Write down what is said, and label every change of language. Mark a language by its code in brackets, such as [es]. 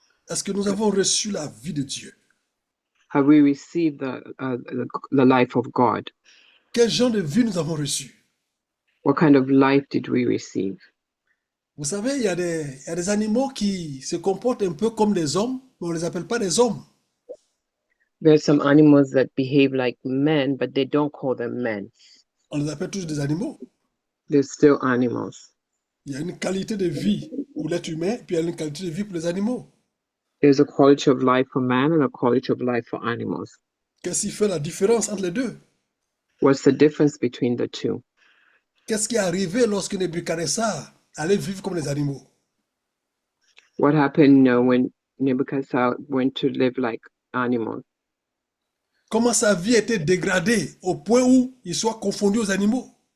[fr] Est-ce que nous avons reçu la vie de Dieu? [en] Have we received the life of God? [fr] Quel genre de vie nous avons reçu? [en] What kind of life did we receive? [fr] Vous savez, il y a des animaux qui se comportent un peu comme des hommes, mais on ne les appelle pas des hommes. [en] There's some animals that behave like men, but they don't call them men. [fr] On les appelle tous des animaux. [en] They're still animals. [fr] Il y a une qualité de vie pour l'être humain, puis il y a une qualité de vie pour les animaux. [en] There's a quality of life for man and a quality of life for animals. [fr] Qu'est-ce qui fait la différence entre les deux? [en] What's the difference between the two? [fr] Qu'est-ce qui est arrivé lorsque Nebuchadnezzar allait vivre comme les animaux? [en] What happened when Nebuchadnezzar went to live like animals? [fr] Comment sa vie a été dégradée au point où il soit confondu aux animaux?